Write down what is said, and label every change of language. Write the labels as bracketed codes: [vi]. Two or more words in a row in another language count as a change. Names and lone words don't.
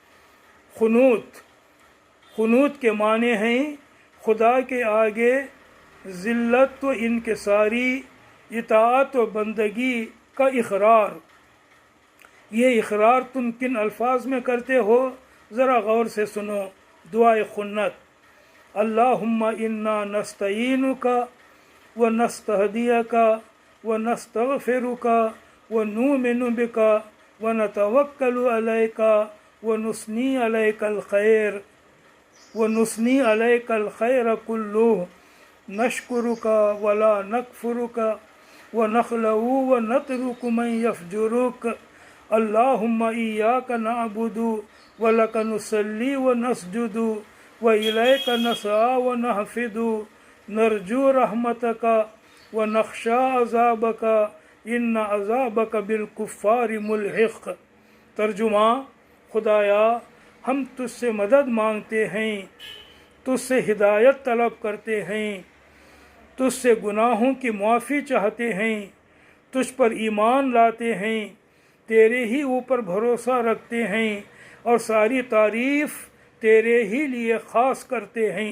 [ur] قنوت کے معنی ہیں خدا کے آگے ذلت و انکساری، اطاعت و بندگی کا اقرار. یہ اقرار تم کن الفاظ میں کرتے ہو، ذرا غور سے سنو. دعائے قنوت, [ar] اللهم إنا نستعينك ونستهديك ونستغفرك ونؤمن بك ونتوكل عليك ونثني عليك الخير كله نشكرك ولا نكفرك ونخلع ونترك من يفجرك اللهم إياك نعبد ولك نصلي ونسجد وإليك نسعى ونحفد نرجو رحمتك ونخشى عذابك إن عذابك بالكفار ملحق. [ur] ترجمہ, خدایا ہم تجھ سے مدد مانگتے ہیں، تجھ سے ہدایت طلب کرتے ہیں، تجھ سے گناہوں کی معافی چاہتے ہیں، تجھ پر ایمان لاتے ہیں، تیرے ہی اوپر بھروسہ رکھتے ہیں اور ساری تعریف تیرے ہی لیے خاص کرتے ہیں.